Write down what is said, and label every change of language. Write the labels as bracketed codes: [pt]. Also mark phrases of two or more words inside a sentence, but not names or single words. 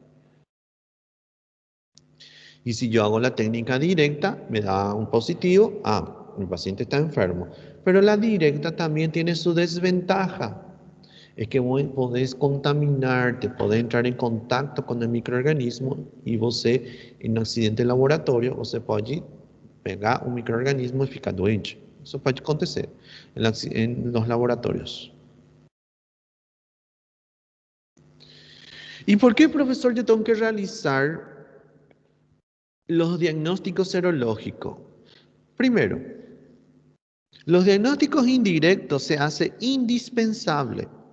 [es] Y si yo hago la técnica directa, me da un positivo, mi paciente está enfermo. Pero la directa también tiene su desventaja. Es que vos podés contaminarte, podés entrar en contacto con el microorganismo y vos en un accidente de laboratorio, [pt] você pode pegar un microorganismo y ficar doente. [es] Eso puede acontecer en los laboratorios. ¿Y por qué, profesor, yo tengo que realizar los diagnósticos serológicos? Primero, los diagnósticos indirectos se hace indispensable.